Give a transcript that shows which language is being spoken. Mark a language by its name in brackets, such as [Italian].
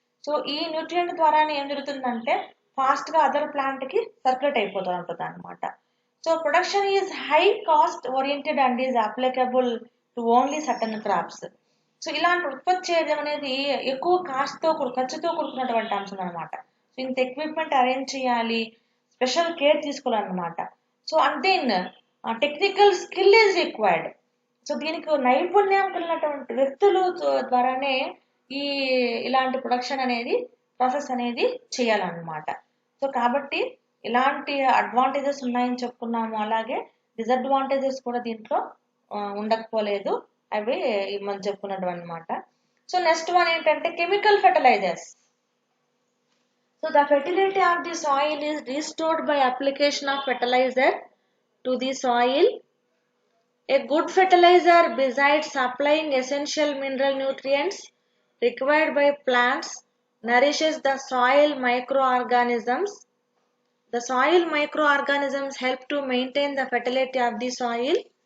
[Telugu] So ఈ nutrient ద్వారానే ఏం జరుగుతుందంటే ఫాస్ట్గా అదర్ ప్లాంట్కి సర్క్యులేట్ అయిపోతూ ఉంటుంది అనమాట. [English] So production is high cost oriented and is applicable to only certain crops. [Telugu] So ఇలాంటి ఉత్పత్తి చేయడం అనేది ఎక్కువ కాస్ట్తో ఖర్చుతో కూడుకున్నటువంటి అంశం అనమాట. సో ఇంత ఎక్విప్మెంట్ అరేంజ్ చేయాలి, స్పెషల్ కేర్ తీసుకోవాలన్నమాట. So [English] And then technical skill is required. [Telugu] So దీనికి నైపుణ్యం కలిగినటువంటి వ్యక్తులు ద్వారానే ఈ ఇలాంటి ప్రొడక్షన్ అనేది ప్రాసెస్ అనేది చేయాలన్నమాట. సో కాబట్టి ఇలాంటి అడ్వాంటేజెస్ ఉన్నాయని చెప్పుకున్నాము, అలాగే డిసడ్వాంటేజెస్ కూడా దీంట్లో ఉండకపోలేదు, అవి మనం చెప్పుకున్నట్టు అనమాట. [English] so next one [Telugu] ఏంటంటే [English] Chemical fertilizers. So the fertility of the soil is restored by application of fertilizer to the soil. A good fertilizer, besides supplying essential mineral nutrients required by plants, nourishes the soil microorganisms. The soil microorganisms help to maintain the fertility of the soil.